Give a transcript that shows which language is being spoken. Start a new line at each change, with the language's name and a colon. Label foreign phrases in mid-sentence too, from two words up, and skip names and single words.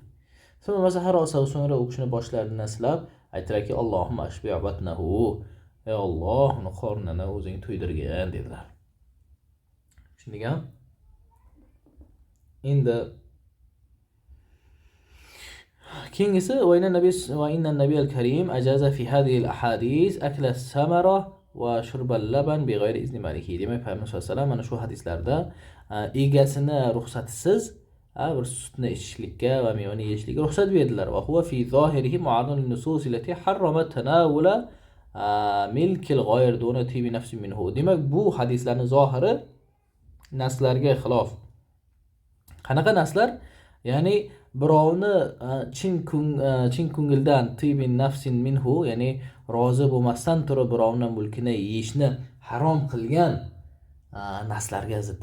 Uzbek: So'ngra u kishini boshlaridan silab aytdilarki,
Arabic: اللهم أشبع بطنه,
Uzbek: ey Alloh, uni qornini o'zing to'ydirgin dedilar. Tushundingmi? Endi keyingisi
Arabic: وإن النبي الكريم أجاز في هذه الأحاديث أكل الثمرة وشرب اللبن بغير إذن مالكه.
Uzbek: Demak, payg'ambar
Arabic: صلى الله عليه وسلم
Uzbek: mana shu hadislarda egasini ruxsatisiz bir sutni ichishlikka va mevani yeyishlikka ruxsat berdilar.
Arabic: وهو في ظاهره معارض للنصوص التي حرمت تناول ملك الغير دون طيب نفس منه.
Uzbek: Demak, bu hadislarning zohiri naslarga xilof. Qanaqa naslar? Ya'ni birovni chin ko'ngildan
Arabic: طيب نفس منه,
Uzbek: ya'ni rozi bo'lmasdan turib birovni mulkini yeyishni harom qilgan naslarga zidda.